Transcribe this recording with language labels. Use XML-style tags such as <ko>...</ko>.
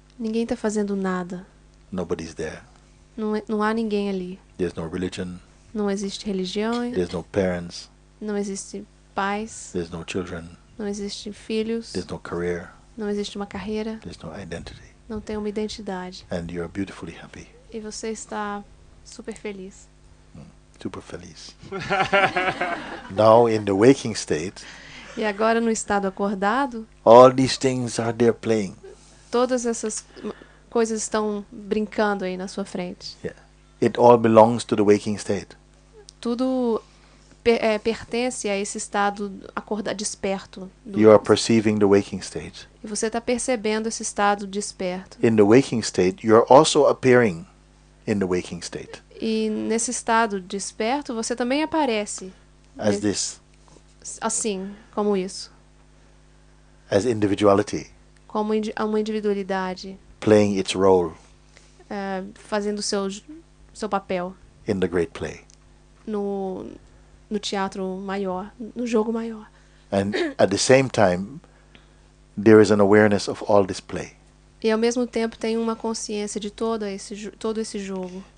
<pt>ninguém está fazendo nada.</pt> <en>Nobody's there.</en> <pt>Não há ninguém ali.</pt> <en>There's no religion.</en> <pt>Não existe religião,</pt> <en>There's no parents.</en> <pt>não existe pais,</pt> <en>There's no children.</en> <pt>não existe filhos,</pt> <en>There's no career.</en> <pt>não existe uma carreira,</pt> <en>There's no identity.</en> <pt>não tem uma identidade.</pt> <en>And you're beautifully happy.</en> <pt>E você está super feliz. Super feliz.</pt> <en>Now in the waking state,</en> <pt>E agora no estado acordado,</pt> <en>all these things are there playing.</en> <pt>todas essas coisas estão brincando aí na sua frente.</pt> <en>It all belongs to the waking state.</en> <pt>Tudo pertence a esse estado desperto.</pt> <en>You are perceiving the waking state.</en> <pt>E você está percebendo esse estado desperto.</pt> <en>In the waking state, you're also appearing in the waking state</en> <pt>E nesse estado desperto, você também aparece</pt> <en>as this,</en> <pt>assim, como isso.</pt> <en>as individuality,</en> <pt>Como uma individualidade,</pt> <en>playing its role</en> <pt>fazendo o seu papel</pt> <en>in the great play.</en> <pt>no teatro maior, no jogo maior.</pt> <en>And at the same time, there is an awareness of all this play.</en> <pt>E ao mesmo tempo tem uma consciência de todo esse jogo.</pt>